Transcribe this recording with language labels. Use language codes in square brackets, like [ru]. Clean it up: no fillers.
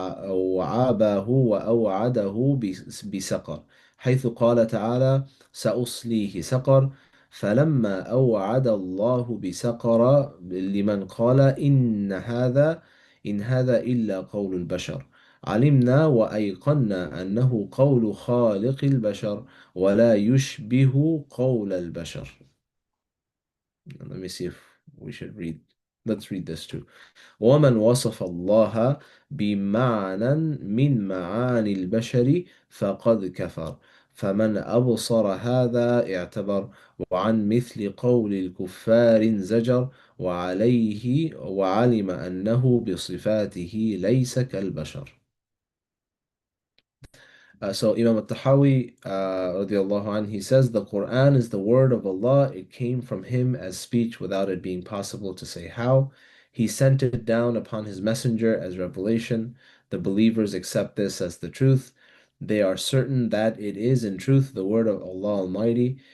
[ar] وعابه وأوعده بسقر حيث قال تعالى سأصليه سقر فلما أوعد الله بسقر لمن قال إن هذا إلا قول البشر علمنا وأيقنا أنه قول خالق البشر ولا يشبه قول البشر. [en] Let me see if we should read. Let's read this too. [ar] ومن وصف الله بمعنى من معاني البشر فقد كفر فمن أبصر هذا اعتبر وعن مثل قول الكفار زجر وعليه وعلم أنه بصفاته ليس كالبشر. [en] So Imam al-Tahawi, radiallahu anh, he says the Quran is the word of Allah. It came from him as speech without it being possible to say how. He sent it down upon his messenger as revelation. The believers accept this as the truth. They are certain that it is in truth the word of Allah Almighty.